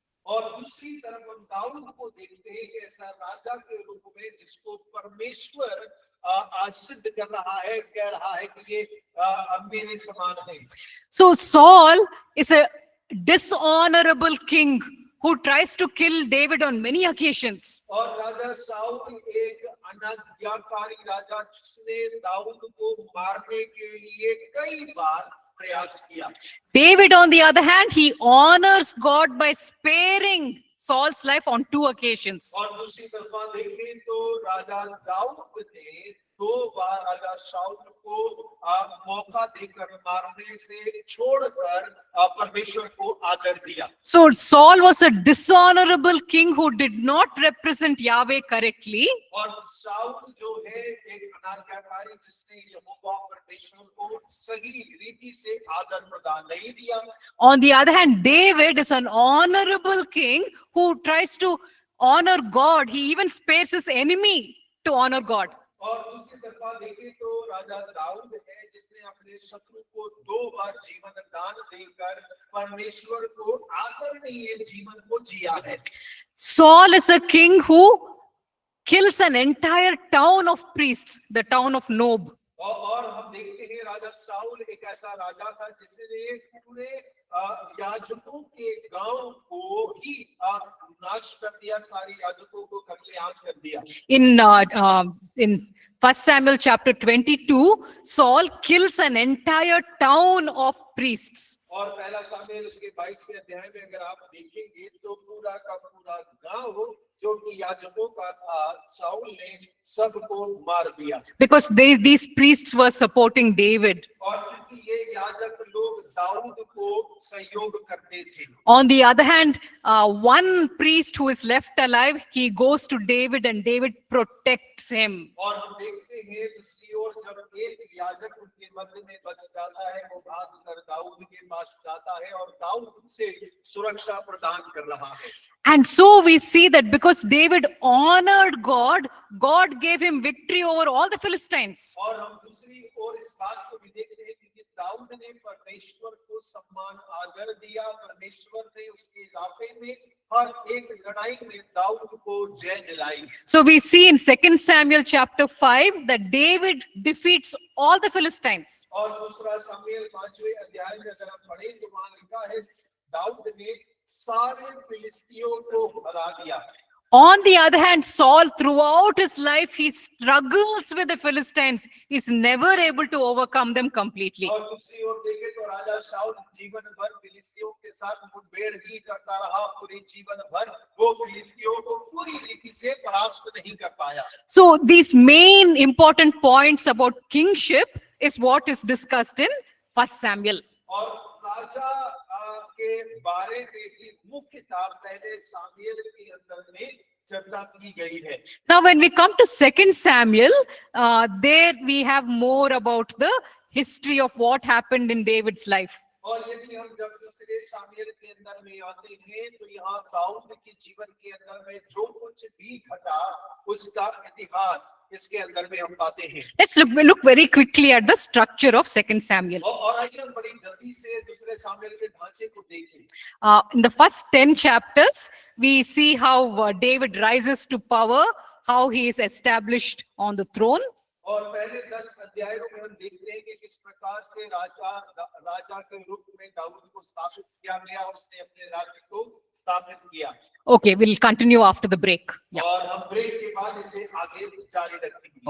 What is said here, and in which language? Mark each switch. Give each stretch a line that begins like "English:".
Hindi: और दूसरी तरफ हम दाऊद को देखते हैं कि ऐसा राजा के रूप में जिसको परमेश्वर सिद्ध कर रहा है, कह रहा है कि ये मेरे समान है।
English: So Saul is a dishonorable king who tries to kill David on many occasions.
Hindi: और राजा शाऊल एक अनाज्ञाकारी राजा जिसने दाऊद को मारने के लिए कई बार प्रयास किया।
English: David, on the other hand, he honors God by sparing Saul's life on 2 occasions.
Hindi: और दूसरी तरफ देखें तो राजा दाऊद ने 2 बार राजा शाऊल को मौका देकर मारने से छोड़कर परमेश्वर को आदर दिया।
English: So Saul was a dishonorable king who did not represent Yahweh correctly.
Hindi: और शाऊल जो है एक अनाज्ञाकारी जिसने यहोवा परमेश्वर को सही रीति से आदर प्रदान नहीं दिया।
English: On the other hand, David is an honorable king who tries to honor God. He even spares his enemy to honor God.
Hindi: और दूसरी तरफ देखें तो राजा दाऊद है जिसने अपने शत्रु को 2 बार जीवन दान देकर परमेश्वर को आदर नहीं है जीवन को जिया है।
English: Saul is a king who kills an entire town of priests, the town of Nob.
Hindi: और हम देखते हैं राजा शाऊल एक ऐसा राजा था जिसने पूरे याजकों के गांव को ही नाश कर दिया, सारे याजकों को कत्लेआम कर दिया।
English: In 1 Samuel chapter 22, Saul kills an entire town of priests.
Hindi: और पहला सामुएल उसके 22वें अध्याय में अगर आप देखेंगे तो पूरा का पूरा गांव जो कि याजकों का था, शाऊल ने सबको मार दिया।
English: Because these priests were supporting David.
Hindi: और क्योंकि ये याजक लोग दाऊद को सहयोग करते थे।
English: On the other hand, one priest who is left alive, he goes to David and David protects him.
Hindi: और हम देखते हैं दूसरी ओर जब एक याजक उनके मध्य में बच जाता है, वो भागकर दाऊद के पास जाता है और दाऊद उसे सुरक्षा प्रदान कर रहा है।
English: And so we see that because David honored God, God gave him victory over all the Philistines.
Hindi: और हम दूसरी ओर इस बात को भी देखते हैं कि दाऊद ने परमेश्वर को सम्मान आदर दिया, परमेश्वर ने उसके इजाफे में हर एक लड़ाई में दाऊद को जय दिलाई।
English: So we see in 2 Samuel chapter 5 that David defeats all the Philistines.
Hindi: और दूसरा शमूएल 5वें अध्याय में अगर हम पढ़ें तो वहां लिखा है दाऊद ने सारे फिलिस्तियों को हरा दिया।
English: On the other hand, Saul, throughout his life, he struggles with the Philistines. He's never able to overcome them completely.
Hindi: और दूसरी ओर देखें तो राजा शाऊल जीवन भर फिलिस्तियों के साथ मुठभेड़ ही करता रहा, पूरी जीवन भर वो फिलिस्तियों को पूरी रीति से परास्त नहीं कर पाया।
English: So these main important points about kingship is what is discussed in 1 Samuel.
Hindi: और राजा के बारे में ही मुख्यतः पहले सामुएल के अंदर में चर्चा की गई है।
English: Now, when we come to 2 Samuel, there we have more about the history of what happened in David's life.
Hindi: और यदि हम जब दूसरे शामिल के अंदर में आते हैं तो यहाँ दाऊद के जीवन के अंदर में जो कुछ भी घटा उसका इतिहास इसके अंदर में हम पाते हैं।
English: Let's look very quickly at the structure of 2 Samuel.
Hindi: और आइए हम बड़ी जल्दी से दूसरे शामिल के ढांचे को देखें।
English: In the first 10 chapters, we see how David rises to power, how he is established on the throne.
Hindi: और पहले 10 अध्यायों में हम देखते हैं कि किस प्रकार से राजा के रूप में दाऊद को स्थापित किया गया, उसने अपने राज्य को स्थापित किया।
English: Okay, we'll continue after the break. Yeah.
Hindi: और हम ब्रेक के बाद इसे आगे जारी रखेंगे।